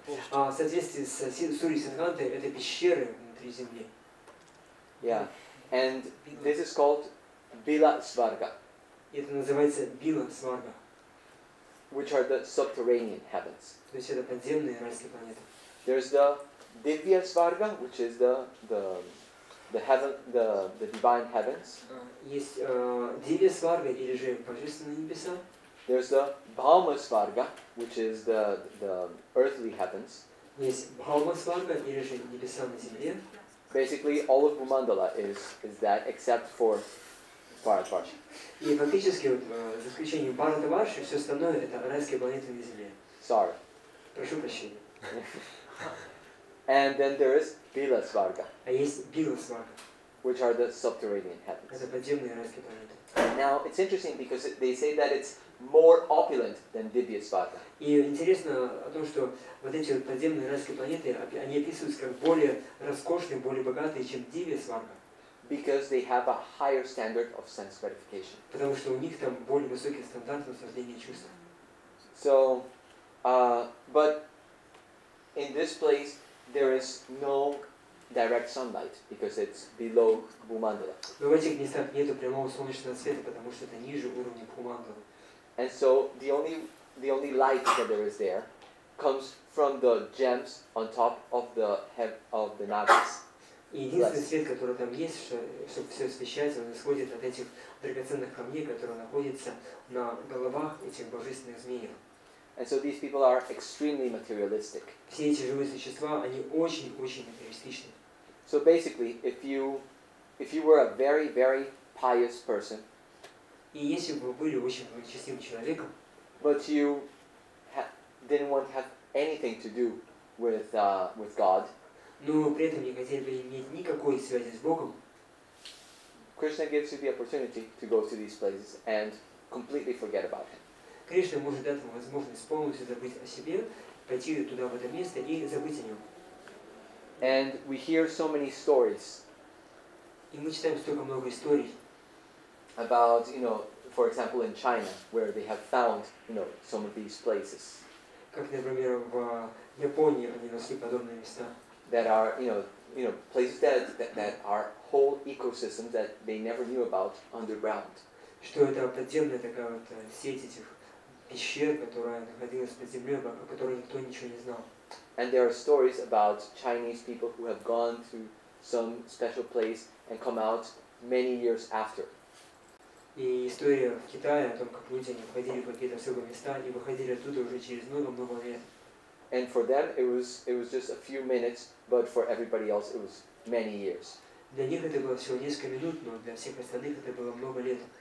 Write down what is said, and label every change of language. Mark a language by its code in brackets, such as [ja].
[ru] В соответствии с Сурьей Сиддхантой, это пещеры внутри Земли. [en] Yeah, and this is called Bila Svarga, [ru] Это называется Била Сварга. [en] which are the subterranean heavens. [ru] То есть это подземные райские планеты. [en] There's the Divya Svarga, which is the heaven, the divine heavens. [ru] Есть Дивья Сварга, или же Божественные небеса. [en] There's the Bhauma Svarga, which is the earthly heavens. [ru] Есть Бхаума Сварга, или же небеса на земле. [en] Basically, all of Bhumandala is that, except for Bharatvarshi. [ru] И фактически, вот, за исключением Бхаратаварши, все остальное это райские планеты на земле. [en] Sorry. [ru] Прошу прощения. [en] And then there is Bila Svarga, [ru] А есть Била Сварга. [en] which are the subterranean heavens. [ru] Это подземные райские планеты. [en] Now, it's interesting because they say that it's more opulent than Divya Svarga. [ru] И интересно о том, что вот эти вот подземные райские планеты, они описываются как более роскошные, более богатые, чем Дивья Сварга. [en] Because they have a higher standard of sense gratification. [ru] Потому что у них там более высокий стандарт наслаждения чувств. [en] So, but in this place there is no direct sunlight because it's below Bhumandala. [ru] Но в этих местах нету прямого солнечного света, потому что это ниже уровня Бхумандалы. [en] And so the only light that there is there comes from the gems on top of the navis. [ru] И единственный свет, который там есть, чтобы все освещать, он исходит от этих драгоценных камней, которые находятся на головах этих божественных змеев. [en] And so these people are extremely materialistic. [ru] Все эти живые существа, они очень-очень материалистичны. [en] So basically, if you were a very, very pious person, [ru] И если бы вы были очень благочестивым человеком, [en] but you didn't want to have anything to do with God, [ru] но при этом не хотели бы иметь никакой связи с Богом, [en] Krishna gives you the opportunity to go to these places and completely forget about Him. [ru] Кришна может дать вам возможность полностью забыть о себе, пойти туда, в это место, и забыть о нем. [en] And we hear so many stories [ru] И мы читаем столько много историй [en] about, for example, in China, where they have found, some of these places [ru] как, например, в Японии они нашли подобные места, [en] that are, places that are whole ecosystems that they never knew about underground. [ru] что это подземная такая вот сеть этих пещер, которая находилась под землей, о которой никто ничего не знал. [en] And there are stories about Chinese people who have gone to some special place and come out many years after. [ru] И история в Китае о том, как люди они входили в какие-то особые места и выходили оттуда уже через много-много лет. [en] And for them it was just a few minutes, but for everybody else it was many years. [ru] Для них это было всего несколько минут, но для всех остальных это было много лет.